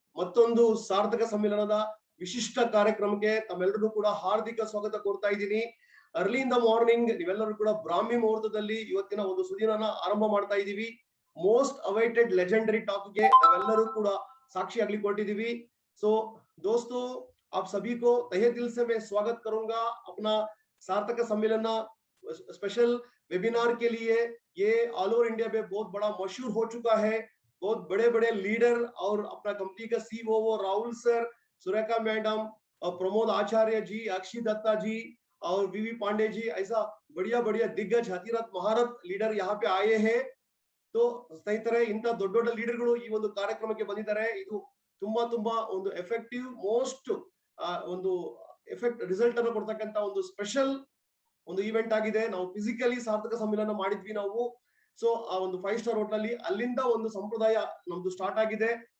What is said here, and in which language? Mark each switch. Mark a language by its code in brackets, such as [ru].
[kn] ಮತ್ತೊಂದು ಸಾರ್ಥಕ ಸಮ್ಮೇಳನದ ವಿಶಿಷ್ಟ ಕಾರ್ಯಕ್ರಮಕ್ಕೆ ತಮ್ಮೆಲ್ಲರಿಗೂ ಕೂಡ ಹಾರ್ದಿಕ ಸ್ವಾಗತ ಕೋರ್ತಾ ಇದ್ದೀನಿ. ಅರ್ಲಿ ಇನ್ ದ ಮಾರ್ನಿಂಗ್ ನೀವೆಲ್ಲರೂ ಕೂಡ ಬ್ರಾಹ್ಮಿ ಮುಹೂರ್ತದಲ್ಲಿ ಇವತ್ತಿನ ಒಂದು ಸುದಿನನ ಆರಂಭ ಮಾಡ್ತಾ ಇದ್ದೀವಿ. ಮೋಸ್ಟ್ ಅವೈಟೆಡ್ ಲೆಜೆಂಡರಿ ಟಾಕ್ಗೆ ನಾವೆಲ್ಲರೂ ಕೂಡ ಸಾಕ್ಷಿ ಆಗ್ಲಿಕ್ಕೆ ಹೊರಟಿದ್ದೀವಿ. [hi] सो दोस्तों, आप सभी को तहे दिल से मैं स्वागत करूंगा अपना सार्थक सम्मेलन स्पेशल वेबिनार के लिए। ये ऑल ओवर इंडिया में बहुत बड़ा मशहूर हो चुका है। बहुत बड़े बड़े लीडर और अपना कंपनी का CEO Rahul sir, Surekha madam और प्रमोद आचार्य जी, अक्षय दत्ता जी और वीवी पांडे जी, ऐसा बढ़िया बढ़िया दिग्गज हथिरथ महारथ लीडर यहाँ पे आए हैं. [kn] तो ಸ್ನೇಹಿತರೆ, ಇಂತ ದೊಡ್ಡ ದೊಡ್ಡ ಲೀಡರ್ಗಳು ಈ ಒಂದು ಕಾರ್ಯಕ್ರಮಕ್ಕೆ ಬಂದಿದ್ದಾರೆ. ಇದು ತುಂಬಾ ತುಂಬಾ ಒಂದು ಎಫೆಕ್ಟಿವ್, ಮೋಸ್ಟ್ ಒಂದು ಎಫೆಕ್ಟ್ ರಿಸಲ್ಟ್ ಅನ್ನು ಕೊಡ್ತಕ್ಕಂತ ಒಂದು ಸ್ಪೆಷಲ್ ಒಂದು ಇವೆಂಟ್ ಆಗಿದೆ. ನಾವು ಫಿಸಿಕಲಿ ಸಾರ್ಥಕ ಸಮ್ಮೇಳನ ಮಾಡಿದ್ವಿ ನಾವು. ಸೊ ಆ ಒಂದು 5 ಸ್ಟಾರ್ ಹೋಟೆಲ್ ಅಲ್ಲಿ, ಅಲ್ಲಿಂದ ಒಂದು ಸಂಪ್ರದಾಯ ನಮ್ದು ಸ್ಟಾರ್ಟ್ ಆಗಿದೆ.